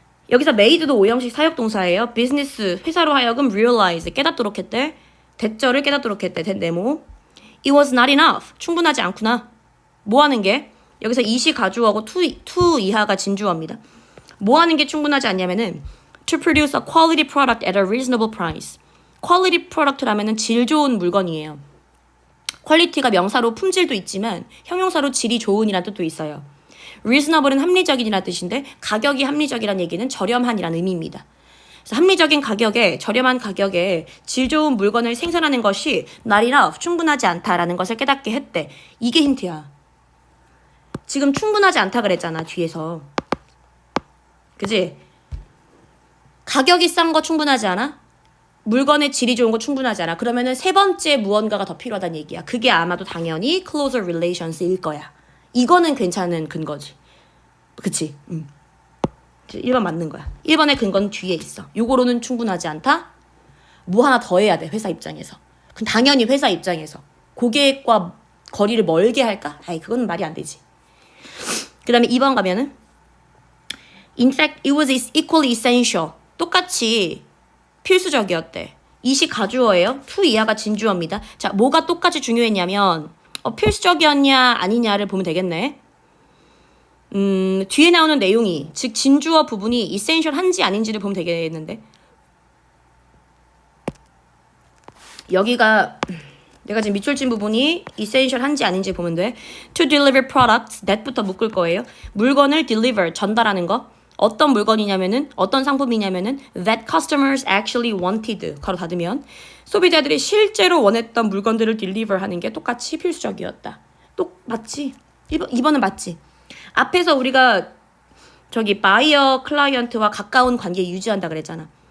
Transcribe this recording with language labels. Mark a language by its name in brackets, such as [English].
[Korean] 여기서 made도 오형식 사역동사예요. 비즈니스, 회사로 하여금 realize, 깨닫도록 했대. 대절을 깨닫도록 했대. 네모. [English] It was not enough. [Korean] 충분하지 않구나. 뭐 하는 게? 여기서 이시 가주어고 to 이하가 진주어입니다. 뭐 하는 게 충분하지 않냐면은 [English] to produce a quality product at a reasonable price. [Korean] quality product라면은 질 좋은 물건이에요. 퀄리티가 명사로 품질도 있지만 형용사로 질이 좋은이라는 뜻도 있어요. reasonable은 합리적인이라는 뜻인데 가격이 합리적이라는 얘기는 저렴한이라는 의미입니다. 그래서 합리적인 가격에, 저렴한 가격에 질 좋은 물건을 생산하는 것이 [English] not enough, [Korean] 충분하지 않다라는 것을 깨닫게 했대. 이게 힌트야. 지금 충분하지 않다 그랬잖아, 뒤에서. 그지? 가격이 싼 거 충분하지 않아? 물건의 질이 좋은 거 충분하지 않아? 그러면은 세 번째 무언가가 더 필요하다는 얘기야. 그게 아마도 당연히 closer relations일 거야. 이거는 괜찮은 근거지. 그치? 1번 맞는 거야. 1번의 근거는 뒤에 있어. 요거로는 충분하지 않다? 뭐 하나 더 해야 돼, 회사 입장에서. 그럼 당연히 회사 입장에서. 고객과 거리를 멀게 할까? 그건 말이 안 되지. 그 다음에 2번 가면은 [English] In fact, it was equally essential. [Korean] 똑같이 필수적이었대. 이시 가주어예요. to 이하가 진주어입니다. 자, 뭐가 똑같이 중요했냐면 필수적이었냐 아니냐를 보면 되겠네. 뒤에 나오는 내용이, 즉 진주어 부분이 essential한지 아닌지를 보면 되겠는데 여기가 내가 지금 밑줄 친 부분이 essential한지 아닌지 보면 돼. [English] To deliver products, that부터 [Korean] 묶을 거예요. 물건을 deliver, 전달하는 거. 어떤 물건이냐면은, 어떤 상품이냐면은 [English] that customers actually wanted, [Korean] 가로 닫으면 소비자들이 실제로 원했던 물건들을 deliver 하는 게 똑같이 필수적이었다. 맞지? 2번은 맞지? 앞에서 우리가 저기 바이어 클라이언트와 가까운 관계 유지한다 그랬잖아.